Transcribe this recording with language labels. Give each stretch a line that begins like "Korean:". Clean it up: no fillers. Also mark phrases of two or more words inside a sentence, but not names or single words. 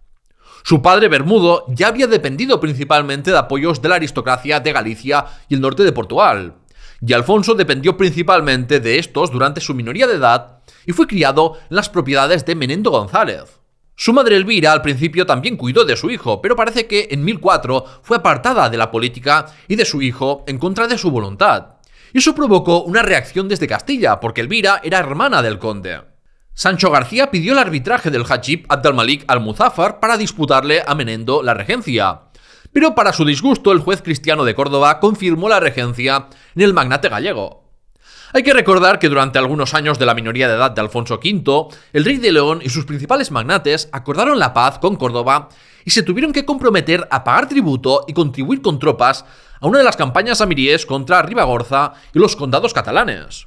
Spanish: Su padre Bermudo ya había dependido principalmente de apoyos de la aristocracia de Galicia y el norte de Portugal, y Alfonso dependió principalmente de estos durante su minoría de edad y fue criado en las propiedades de Menendo González. Su madre Elvira al principio también cuidó de su hijo, pero parece que en 1004 fue apartada de la política y de su hijo en contra de su voluntad. Y eso provocó una reacción desde Castilla, porque Elvira era hermana del conde. Sancho García pidió el arbitraje del Hachib Abd al-Malik al-Muzáffar para disputarle a Menendo la regencia. Pero para su disgusto, el juez cristiano de Córdoba confirmó la regencia en el magnate gallego. Hay que recordar que durante algunos años de la minoría de edad de Alfonso V, el rey de León y sus principales magnates acordaron la paz con Córdoba y se tuvieron que comprometer a pagar tributo y contribuir con tropas a una de las campañas amiríes contra Ribagorza y los condados catalanes.